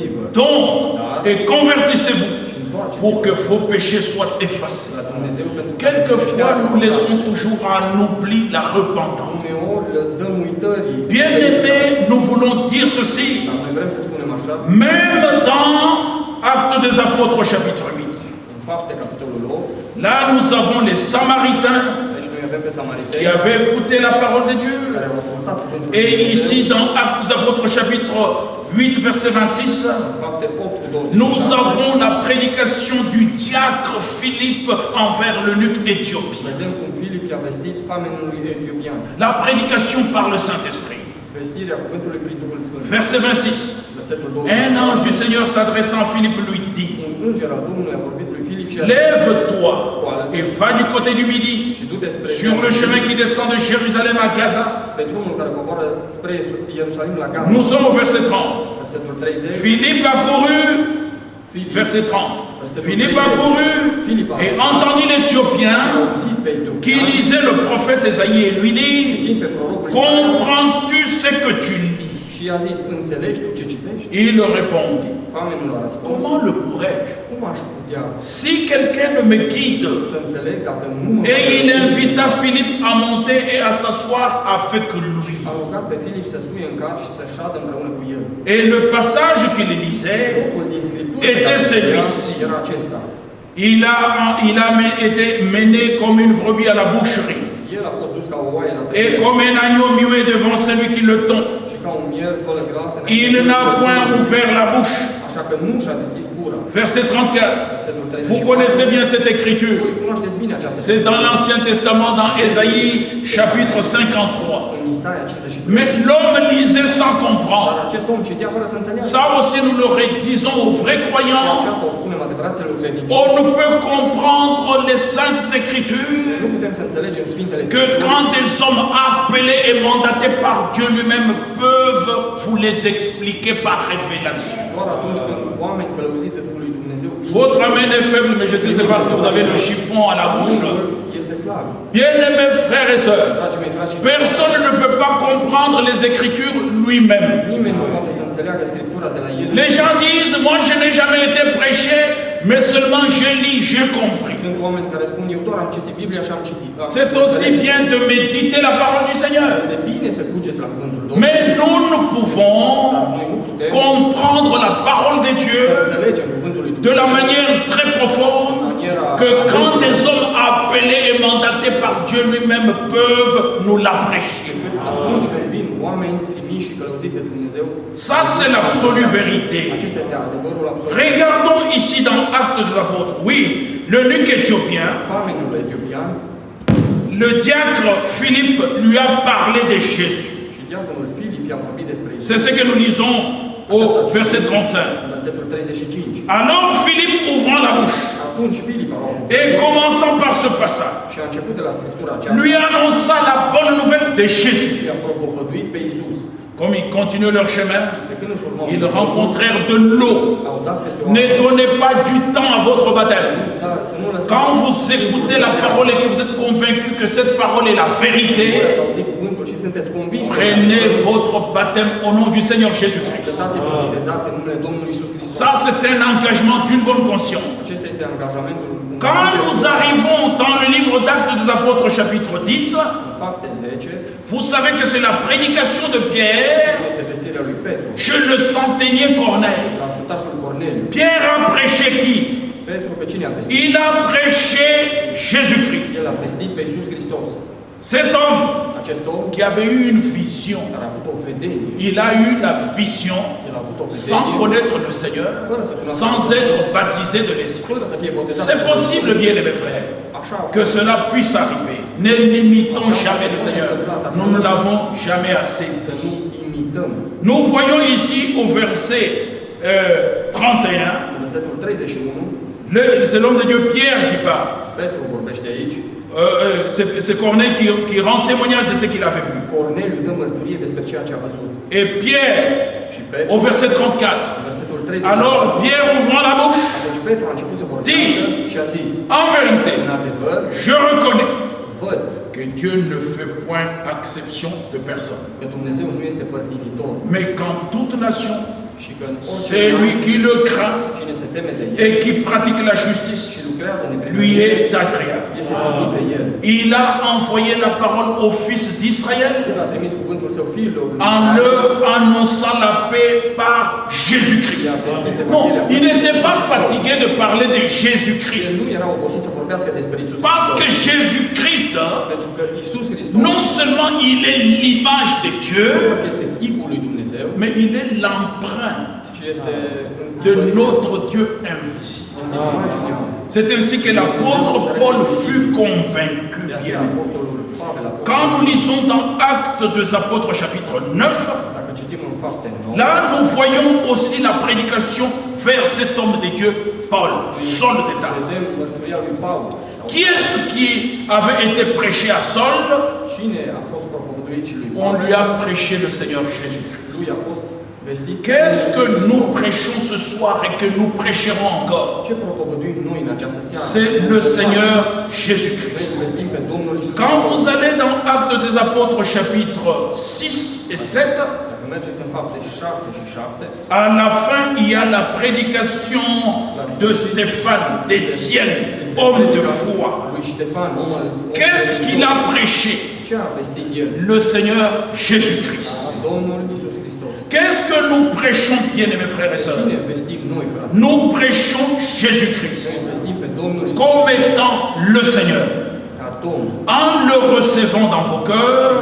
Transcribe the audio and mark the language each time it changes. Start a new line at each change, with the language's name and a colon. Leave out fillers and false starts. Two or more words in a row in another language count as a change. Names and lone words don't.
French: donc et convertissez-vous
Romanian: și
French: pour que vos péchés soient effacés.
Romanian: la Dumnezeu pentru ca să se
French: Quelquefois,
Romanian: șteargă
French: nous laissons
Romanian: păcatul.
French: toujours en oubli la repentance.
Romanian: Uneori le dăm uitării.
French: Bien-aimés, nous voulons dire ceci,
Romanian: Dar noi vrem să spunem așa,
French: même dans Actes des Apôtres chapitre 8.
Romanian: în Fapte, capitolul 8,
French: Là, nous avons les Samaritains
Romanian: deci noi avem pe Samariteni
French: qui avaient écouté la parole de Dieu.
Romanian: care au ascultat cuvântul lui
French: Et
Romanian: Dumnezeu.
French: ici, dans Actes des Apôtres chapitre 8, verset 26,
Romanian: Fapte 8 cu 26.
French: nous avons la prédication du diacre Philippe envers l'eunuque éthiopien.
Romanian: Vedem cum Filip i-a vestit famenului etiopian.
French: La prédication par le Saint-Esprit.
Romanian: Vestirea cuvântului prin Duhul Sfânt.
French: Verset 26.
Romanian: Versetul
French: Un ange
Romanian: 26.
French: du Seigneur s'adressant à Philippe lui dit,
Romanian: Un înger al Domnului a vorbit lui Filip și a zis,
French: lève-toi et va du côté du midi,
Romanian: și du-te spre
French: sur le chemin qui descend de Jérusalem à Gaza.
Romanian: pe drumul care coboară spre Ierusalim la Gaza.
French: Nous sommes au verset 30.
Romanian: Versetul 30.
French: Philippe a couru, verset 30. Philippe a couru et entendit l'Éthiopien qui lisait le prophète Ésaïe et lui dit, comprends-tu ce que tu lis?
Romanian: Și i-a zis, înțelegi tu ce citești?
French: Il répondit,
Romanian: Famenul a răspuns,
French: comment le pourrais-je?
Romanian: cum aș putea
French: Si quelqu'un ne me guide.
Romanian: să înțeleg dacă nu mă...
French: Et il invita Philippe à monter et à s'asseoir avec lui.
Romanian: A rugat pe Filip să suie în car și să șadă împreună cu el.
French: Et le passage qu'il lisait
Romanian: Locul din Scriptură
French: était celui-ci.
Romanian: era acesta.
French: Il a été mené comme une brebis à la boucherie,
Romanian: El a fost dus ca o oaie la
French: et
Romanian: tăiere
French: comme un agneau muet devant celui qui le tond.
Romanian: și ca un miel fără glas.
French: Il n'a point ouvert la bouche.
Romanian: Așa că nu și-a deschis gura.
French: Verset 34.
Romanian: Versetul
French: Vous
Romanian: 34.
French: connaissez bien cette écriture.
Romanian: Voi cunoașteți bine această
French: C'est dans l'Ancien Testament, dans Ésaïe, chapitre 53.
Romanian: în Isaia 52.
French: Mais l'homme lisait sans
Romanian: Dar
French: comprendre.
Romanian: acest om citea fără să înțeleagă.
French: Ça aussi, nous le disons aux vrais
Romanian: Și
French: croyants.
Romanian: aceasta o spunem adevăraților credincioși.
French: On ne peut comprendre les Saintes Écritures
Romanian: Nu putem să înțelegem Sfintele
French: que
Romanian: Scripturi
French: quand des hommes appelés et mandatés par Dieu lui-même peuvent vous les expliquer par révélation.
Romanian: doar atunci când oameni călăuziți de Duhul lui Dumnezeu vin
French: Votre amène est faible, mais je sais c'est parce que vous avez le chiffon à la bouche.
Romanian: Duhul este slab.
French: Bien-aimés frères et sœurs,
Romanian: Dragii mei frați și
French: personne ne peut pas comprendre les Écritures lui-même.
Romanian: nimeni nu poate să înțeleagă Scriptura de la el.
French: Les gens disent, moi je n'ai jamais été prêché, mais seulement j'ai lu, j'ai compris.
Romanian: Sunt oameni care spun, eu doar am citit Biblia și am citit.
French: C'est aussi bien de méditer la parole du Seigneur.
Romanian: Este bine să cugeți la cuvântul Domnului.
French: Mais nous ne pouvons
Romanian: Dar noi nu putem
French: comprendre la parole de
Romanian: să
French: Dieu
Romanian: înțelegem cuvântul lui
French: de
Romanian: Dumnezeu
French: la manière très profonde que quand des hommes appelés et mandatés par Dieu lui-même peuvent nous l'apprêcher.
Romanian: atunci când vin oameni trimiși și călăuziți de Dumnezeu.
French: Ça, c'est l'absolue vérité.
Romanian: Acesta este adevărul absolut.
French: Regardons ici dans Actes des Apôtres. Oui, l'eunuque éthiopien,
Romanian: Famenul etiopian
French: le diacre Philippe lui a parlé de Jésus.
Romanian: și diaconul Filip i-a vorbit despre Iisus.
French: C'est ce que nous lisons au verset 35.
Romanian: Versetul 35.
French: Alors Philippe ouvrant la bouche
Romanian: Atunci Filip a luat
French: et commençant par ce passage,
Romanian: și a început de la Scriptura aceasta
French: lui annonça la bonne nouvelle de Jésus.
Romanian: și a propovăduit pe Iisus.
French: Comme ils continuent leur chemin,
Romanian: De când își urmau
French: ils rencontrèrent de l'eau.
Romanian: au dat peste
French: Ne
Romanian: oameni.
French: donnez pas du temps à votre baptême.
Romanian: Dar să nu lăsați.
French: Quand vous écoutez la parole et que vous êtes convaincu que cette parole est la
Romanian: Voi
French: vérité,
Romanian: ați auzit cuvântul și sunteți convinși.
French: prenez votre baptême au nom du Seigneur Jésus-Christ.
Romanian: Lăsați-vă botezați în numele Domnului Iisus Hristos.
French: Ça, c'est un engagement d'une bonne conscience.
Romanian: Acesta este angajamentul.
French: Quand nous arrivons dans le livre d'Actes des Apôtres, chapitre 10,
Romanian: În Fapte 10,
French: vous savez que c'est la prédication de Pierre
Romanian: este vestirea lui Petru,
French: chez le centenier Corneille.
Romanian: la sutașul Corneliu.
French: Pierre a prêché qui?
Romanian: Petru pe cine a vestit?
French: Il a prêché Jésus-Christ.
Romanian: El a vestit pe Iisus Hristos.
French: Cet homme
Romanian: Acest om
French: qui avait eu une vision,
Romanian: care a avut o vedenie,
French: il a eu la vision
Romanian: el a avut o
French: sans
Romanian: vedenie,
French: connaître le Seigneur,
Romanian: fără să cunoască,
French: sans être baptisé de l'Esprit.
Romanian: fără să fie botezat.
French: C'est possible, bien mes frères,
Romanian: Așa a
French: que
Romanian: fost.
French: cela puisse arriver. Ne limitons jamais le Seigneur. Nous ne l'avons jamais assez.
Romanian: Să nu imităm.
French: Nous voyons ici au verset 31,
Romanian: Versetul 31,
French: c'est l'homme de Dieu Pierre qui parle.
Romanian: Petru vorbește aici.
French: C'est Corneille qui rend témoignage de ce qu'il avait vu.
Romanian: Corneliu dă mărturie despre ceea ce a văzut.
French: Et Pierre,
Romanian: Și Petru,
French: au verset 34,
Romanian: versetul 30.
French: alors Pierre ouvrant la bouche,
Romanian: Atunci Petru a început să vorbească și a zis,
French: en vérité,
Romanian: în adevăr,
French: je reconnais
Romanian: văd
French: que Dieu ne fait point exception de personne,
Romanian: că Dumnezeu nu este părtinitor,
French: mais qu'en toute nation,
Romanian: și că în orice
French: celui qui le craint
Romanian: cine se teme de el
French: et qui pratique la
Romanian: și
French: justice
Romanian: lucrează în
French: lui
Romanian: neprihănire,
French: est agréable.
Romanian: este plătit de el.
French: Il a envoyé la parole au fils d'Israël
Romanian: El a trimis cuvântul său fiilor lui
French: en
Romanian: Israel,
French: leur annonçant la paix par Jésus-Christ. Non, il n'était pas fatigué de parler de
Romanian: el
French: Jésus-Christ.
Romanian: nu era obosit să vorbească despre Isus
French: Parce que
Romanian: Hristos,
French: Jésus-Christ,
Romanian: pentru că Isus Hristos
French: non seulement il est l'image de Dieu,
Romanian: nu este chipul lui Dumnezeu,
French: mais il est l'empreinte
Romanian: ci este
French: de notre Dieu invisible.
Romanian: este imaginea.
French: C'est ainsi que l'apôtre Paul fut convaincu.
Romanian: De aceea
French: Bien.
Romanian: apostolul Pavel a fost,
French: Quand nous lisons dans Actes des Apôtres chapitre 9,
Romanian: dacă citim în Fapte 9,
French: là nous voyons aussi la prédication vers cet homme de Dieu, Paul, Saul de Tarse.
Romanian: vedem mărturia lui Paul.
French: Qui est-ce qui avait été prêché à Saul?
Romanian: Cine a fost propovăduit și lui
French: On
Romanian: Paul?
French: lui a prêché le Seigneur Jésus-Christ.
Romanian: Lui a fost vestit.
French: Qu'est-ce que nous prêchons ce soir et que nous prêcherons encore?
Romanian: Ce propovăduim noi în această seară?
French: C'est le Seigneur
Romanian: Noi
French: Jésus-Christ.
Romanian: vestim pe Domnul Isus
French: Quand
Romanian: Hristos.
French: vous allez dans Actes des Apôtres chapitre 6 et 7,
Romanian: Dacă mergeți în Fapte 6 și 7,
French: à la fin, il y a la prédication de Stéphane, d'Étienne, homme de foi.
Romanian: lui Ștefan, omul
French: Qu'est-ce qu'il a prêché?
Romanian: Ce a vestit el?
French: Le Seigneur Jésus-Christ.
Romanian: Domnul Isus Hristos.
French: Qu'est-ce que nous prêchons, bien-aimés frères et sœurs?
Romanian: Cine vestim noi, frate?
French: Nous prêchons Jésus-Christ
Romanian: Noi vestim pe Domnul Isus
French: comme étant le Seigneur.
Romanian: ca Domn.
French: En le recevant dans vos cœurs,